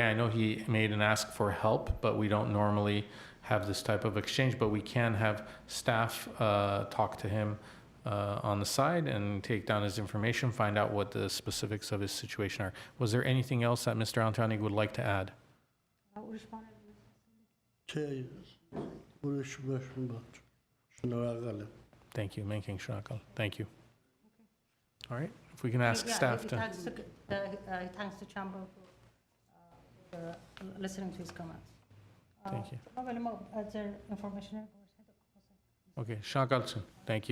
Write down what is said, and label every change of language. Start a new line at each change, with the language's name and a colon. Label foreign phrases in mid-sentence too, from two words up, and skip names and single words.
English: I know he made an ask for help, but we don't normally have this type of exchange, but we can have staff talk to him on the side and take down his information, find out what the specifics of his situation are. Was there anything else that Mr. Antonig would like to add?
Armenian: Չէ, ուրիշ բան բաց։ Շնորհակալ եմ։
English: Thank you, Menking Shakal. Thank you. All right, if we can ask Yeah, staff he to. thanks the chamber for listening to his comments. Thank you. Their information. Okay, Shakaltsun, thank you.